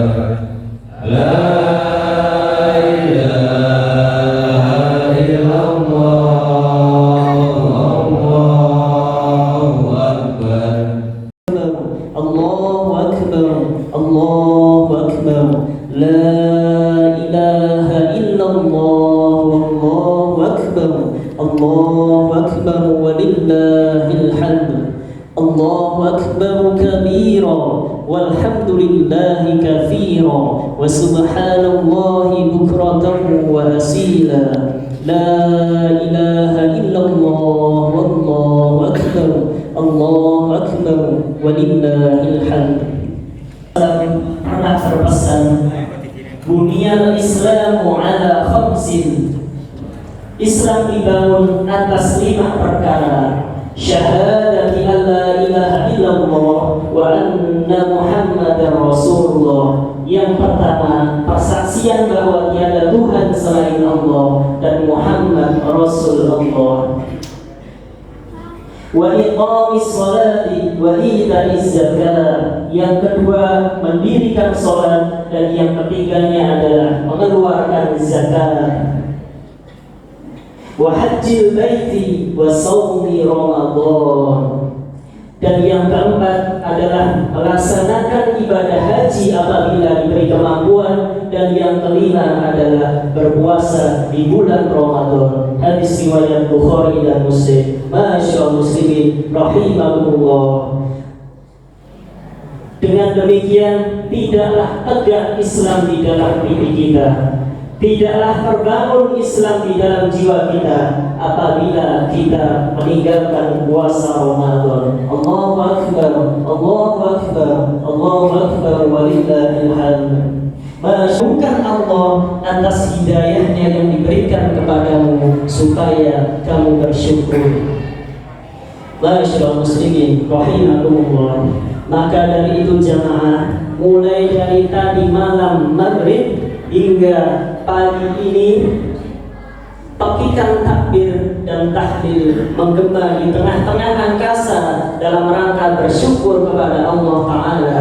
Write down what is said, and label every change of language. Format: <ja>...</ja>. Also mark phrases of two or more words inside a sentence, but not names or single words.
<ar>لا إله إلا الله، الله أكبر. الله أكبر، الله أكبر، لا إله إلا الله، الله أكبر، الله أكبر, ولله الحمد. الله أكبر كبيرا، والحمد لله كثيرا، وسبحان الله بكرة وأصيلا. لا إله إلا الله، والله أكبر، الله أكبر، ولله الحمد.</ar> <id>Pernah berpesan,</id> <ar>بني الإسلام على خمس.</ar> <id>Islam dibangun atas 5 perkara.</id> <ar>شهادة أن لا إله إلا الله وأن محمدا رسول الله.</ar> <id>Yang pertama, persaksian bahwa tiada Tuhan selain Allah dan Muhammad Rasulullah.</id> <ar>وإقام الصلاة وإيتاء الزكاة.</ar> <id>Yang kedua, mendirikan sholat, dan yang ketiganya adalah mengeluarkan zakat.</id> <ar>وحج البيت وصوم رمضان.</ar> <id>Dan yang keempat adalah melaksanakan ibadah haji apabila diberi kemampuan, dan yang kelima adalah berpuasa di bulan Ramadan. Hadis riwayat Bukhari dan Muslim.</id> <ar>ما شاء الله مسلمين رحمكم الله.</ar> <id>Dengan demikian, tidaklah tegak Islam di dalam diri kita, tidaklah terbangun Islam di dalam jiwa kita apabila kita meninggalkan puasa Ramadan.</id> <ar>الله أكبر، الله أكبر، الله أكبر، ولله الحمد.</ar> <id>Bukan Allah atas hidayahnya yang diberikan kepadamu supaya kamu bersyukur.</id> <ar>ما شاء الله مسلمين رحمكم الله.</ar> <id>Maka dari itu jamaah, mulai dari tadi malam maghrib hingga pagi ini, pekikan takbir dan tahlil menggema di tengah-tengah angkasa dalam rangka bersyukur kepada Allah Ta'ala.</id>